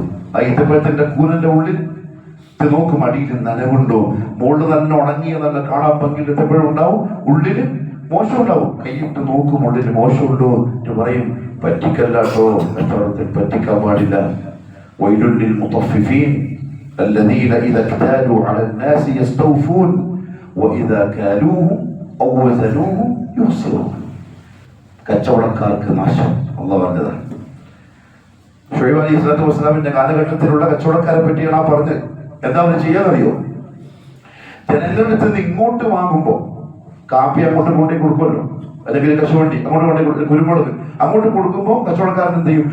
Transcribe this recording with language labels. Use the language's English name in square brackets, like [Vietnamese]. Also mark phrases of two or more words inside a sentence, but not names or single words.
[Malayalam] ആ ഈത്തപ്പഴത്തിന്റെ കൂനന്റെ ഉള്ളിൽ നോക്കും, അടിയിൽ നനവുണ്ടോ, മുകളിൽ തന്നെ ഉണങ്ങിയ നല്ല കാണാൻ ഭംഗിയിൽ ഈത്തപ്പഴം ഉണ്ടാവും, ഉള്ളില് മോശം ഉണ്ടാവും. കൈയിട്ട് നോക്കും, ഉള്ളിൽ മോശമുണ്ടോ എന്ന് പറയും. പറ്റിക്കല്ലാട്ടോ, കച്ചവടത്തിൽ പറ്റിക്കാൻ പാടില്ല. [Arabic] ويل للمطففين الذين إذا اكتالوا على الناس يستوفون وإذا كالوهم أو وزنوهم يخسرون. [Malayalam] കച്ചവടക്കാർക്ക് നാശം അല്ലാഹു പറഞ്ഞതാണ്. ഷുഐബ് [Arabic] عليه الصلاة والسلام [Malayalam] കാലഘട്ടത്തിലുള്ള കച്ചവടക്കാരെ പറ്റിയാണ് ആ പറഞ്ഞത്. എന്താ അവർ ചെയ്യാന്നറിയോ? ജനങ്ങളുടെ അടുത്ത് നിന്ന് ഇങ്ങോട്ട് വാങ്ങുമ്പോ കാപ്പി അങ്ങോട്ട് കൊണ്ടേ കൊടുക്കുമല്ലോ, അല്ലെങ്കിൽ കശുവണ്ടി അങ്ങോട്ട് കൊണ്ടേ, കുരുമുളക് അങ്ങോട്ട് കൊടുക്കുമ്പോ കച്ചവടക്കാരൻ എന്ത് ചെയ്യും?